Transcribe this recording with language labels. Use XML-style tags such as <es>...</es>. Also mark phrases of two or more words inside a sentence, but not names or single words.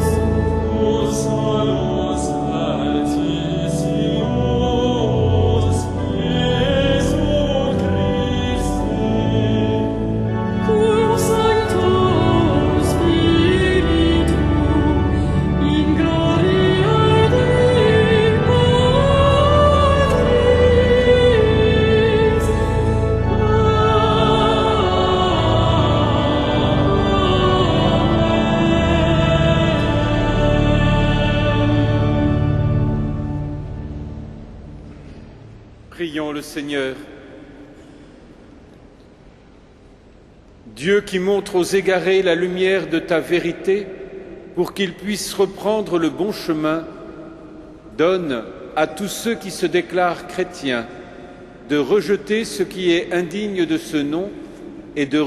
<la>tu salus altissimus, Iesu Christe, cum Sancto Spiritu, in gloria Dei Patris.</la> <fr>Prions le Seigneur. Dieu qui montre aux égarés la lumière de ta vérité pour qu'ils puissent reprendre le bon chemin, donne à tous ceux qui se déclarent chrétiens de rejeter ce qui est indigne de ce nom et de</fr>